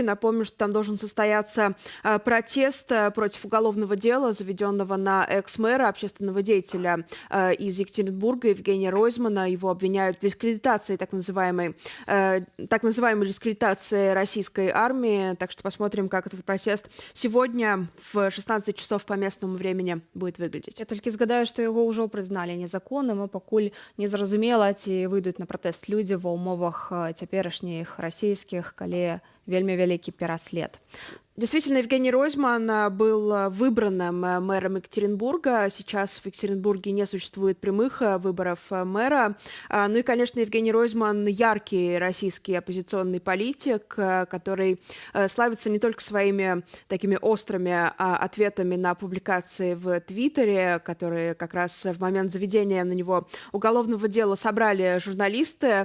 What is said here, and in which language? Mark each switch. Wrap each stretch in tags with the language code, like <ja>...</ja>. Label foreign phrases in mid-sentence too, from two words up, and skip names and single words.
<ru>Напомню, что там должен состояться протест против уголовного дела, заведенного на экс-мэра, общественного деятеля из Екатеринбурга Евгения Ройзмана. Его обвиняют в дискредитации, так называемой дискредитации российской армии. Так что посмотрим, как этот протест сегодня в 16 часов по местному времени будет выглядеть.</ru> <be>Я толькі згадаю, што яго ўжо прызналі незаконным, і пакуль не зразумела, ці выйдуць на пратэст людзі ва ўмовах цяперашніх расійскіх, калі вельмі вялікі пераслед.</be> <ru>Действительно, Евгений Ройзман был выбранным мэром Екатеринбурга. Сейчас в Екатеринбурге не существует прямых выборов мэра. Ну и, конечно, Евгений Ройзман яркий российский оппозиционный политик, который славится не только своими такими острыми ответами на публикации в Твиттере, которые как раз в момент заведения на него уголовного дела собрали журналисты.</ru>